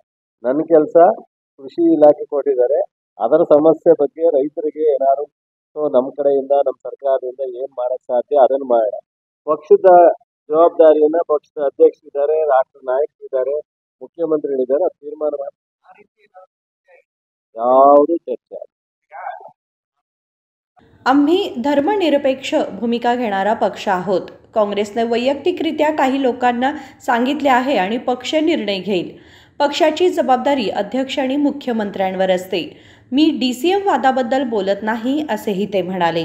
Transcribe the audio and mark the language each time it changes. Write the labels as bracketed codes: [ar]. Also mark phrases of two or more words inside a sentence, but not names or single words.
[kn] ನನ್ನ ಕೆಲಸ ಕೃಷಿ ಇಲಾಖೆ ಕೊಟ್ಟಿದ್ದಾರೆ, ಅದರ ಸಮಸ್ಯೆ ಬಗ್ಗೆ ರೈತರಿಗೆ ಏನಾದ್ರು ನಮ್ಮ ಕಡೆಯಿಂದ ನಮ್ಮ ಸರ್ಕಾರದಿಂದ ಏನು ಮಾಡಕ್ಕೆ ಸಾಧ್ಯ ಅದನ್ನು ಮಾಡೋಣ। ಪಕ್ಷದ ಜವಾಬ್ದಾರಿಯನ್ನ ಪಕ್ಷದ ಅಧ್ಯಕ್ಷರಿದ್ದಾರೆ, ರಾಷ್ಟ್ರ ನಾಯಕರಿದ್ದಾರೆ, ಮುಖ್ಯಮಂತ್ರಿಗಳಿದ್ದಾರೆ, ಅದು ತೀರ್ಮಾನ ಮಾಡಿ ಯಾವುದೇ ಚರ್ಚೆ। [mr] आम्ही धर्मनिरपेक्ष भूमिका घेणारा पक्ष आहोत। काँग्रेसने वैयक्तिकरित्या काही लोकांना सांगितले आहे आणि पक्ष निर्णय घेईल। पक्षाची जबाबदारी अध्यक्ष आणि मुख्यमंत्र्यांवर असते। मी DCM वादाबद्दल बोलत नाही, असेही ते म्हणाले।